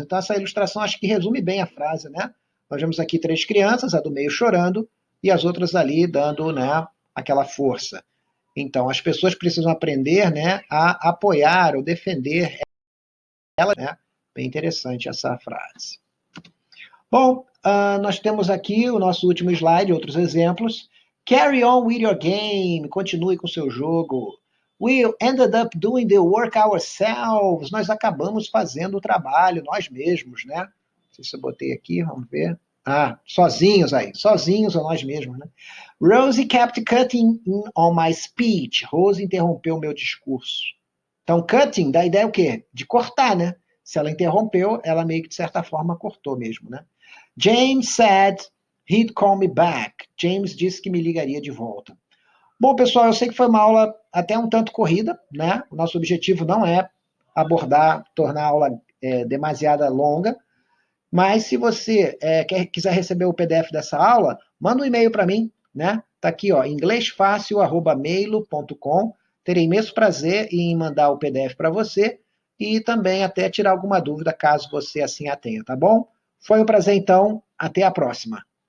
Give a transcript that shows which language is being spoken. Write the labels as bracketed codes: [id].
[pt] Então, essa ilustração acho que resume bem a frase, né? Nós vemos aqui 3 crianças, a do meio chorando e as outras ali dando, né, aquela força. Então, as pessoas precisam aprender, né, a apoiar ou defender ela, né? Bem interessante essa frase. Bom, nós temos aqui o nosso último slide, outros exemplos. [en] Carry on with your game. [pt] Continue com o seu jogo. [en] We ended up doing the work ourselves. [pt] Nós acabamos fazendo o trabalho nós mesmos, né? Não sei se eu botei aqui, vamos ver. Sozinhos aí. Sozinhos ou nós mesmos, né? [en] Rosie kept cutting in on my speech. [pt] Rose interrompeu o meu discurso. Então, cutting dá a ideia o quê? De cortar, né? Se ela interrompeu, ela meio que, de certa forma, cortou mesmo, né? [en] James said he'd call me back. [pt] James disse que me ligaria de volta. Bom, pessoal, eu sei que foi uma aula até um tanto corrida, né? O nosso objetivo não é tornar a aula demasiada longa, mas se você quiser receber o PDF dessa aula, manda um e-mail para mim, né? Tá aqui, ó, inglesfacil@mailo.com. Terei imenso prazer em mandar o PDF para você e também até tirar alguma dúvida, caso você assim a tenha, tá bom? Foi um prazer, então. Até a próxima.